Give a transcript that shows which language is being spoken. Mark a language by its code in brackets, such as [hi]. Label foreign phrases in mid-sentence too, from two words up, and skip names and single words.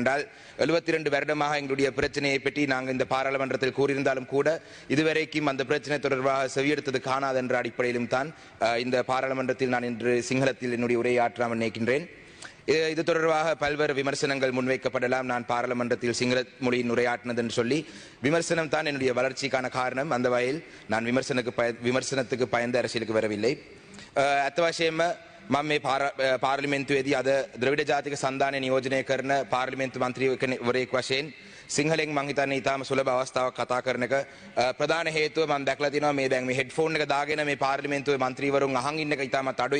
[ta] என்றால் 72 வருடமாக எங்களுடைய பிரச்சனையை பற்றி நாங்கள் இந்த பாராளுமன்றத்தில் கூறியிருந்தாலும் கூட இதுவரைக்கும் அந்த பிரச்சனை தொடர்பாக செவியெடுத்தது காணாது என்ற அடிப்படையிலும் தான் இந்த பாராளுமன்றத்தில் நான் இன்று சிங்களத்தில் என்னுடைய உரையாற்றாமல் நினைக்கின்றேன். இது தொடர்பாக பல்வேறு விமர்சனங்கள் முன்வைக்கப்படலாம். நான் பாராளுமன்றத்தில் சிங்கள மொழியின் உரையாற்றினது என்று சொல்லி விமர்சனம் தான் என்னுடைய வளர்ச்சிக்கான காரணம். அந்த வகையில் நான் விமர்சனத்துக்கு பயந்த அரசியலுக்கு வரவில்லை. [si] අත්වශයෙන්ම මම මේ පාර්ලිමේන්තුවේදී අද ද්‍රවිඩ ජාතික සන්ධානය නියෝජනය කරන පාර්ලිමේන්තු මන්ත්‍රීවරයෙක් වශයෙන් සිංහලෙන් මං හිතන්නේ ඊටාම සුලභ අවස්ථාවක් කතා කරන එක. ප්‍රධාන හේතුව මම දැක්ලා තිනවා මේ දැන් මේ හෙඩ්ෆෝන් එක දාගෙන මේ පාර්ලිමේන්තුවේ මන්ත්‍රීවරුන් අහන් ඉන්න එක ඊටාමත් අඩුයි.